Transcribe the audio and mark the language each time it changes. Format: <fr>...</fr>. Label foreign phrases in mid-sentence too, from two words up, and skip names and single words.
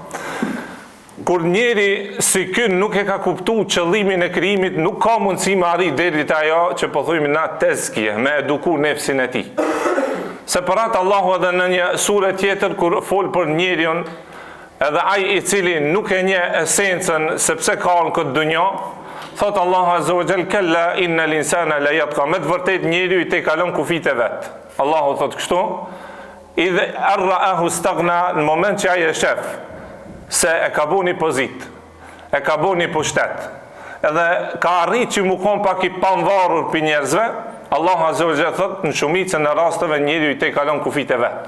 <sq>Kur njeri si kën nuk e ka kuptu qëllimin e krijimit, nuk ka mundësi me arrit deri te ajo që po thujmë na tezkije, me eduku nefsin e tij. Separat Allahu edhe në një sure tjetër kur fol për njeriun, edhe ai i cili nuk e njeh esencën sepse ka në këtë dunjë, thot Allahu</sq> <ar>عز وجل كلا إن الإنسان ليطغى,</ar> <sq>me të vërtet njeriu i te kalon kufit e vet. Allahu thot kështu,</sq> <ar>إذ رآه استغنى,</ar> <sq>në moment që ai e shef se e ka bu një pozit, e ka bu një pushtet, edhe ka arrit që mu kon pak i panvarur për njerëzve, Allahu</sq> <ar>عز وجل</ar> <sq>thot në shumicën e rasteve njeriu i te kalon kufit e vet.</sq>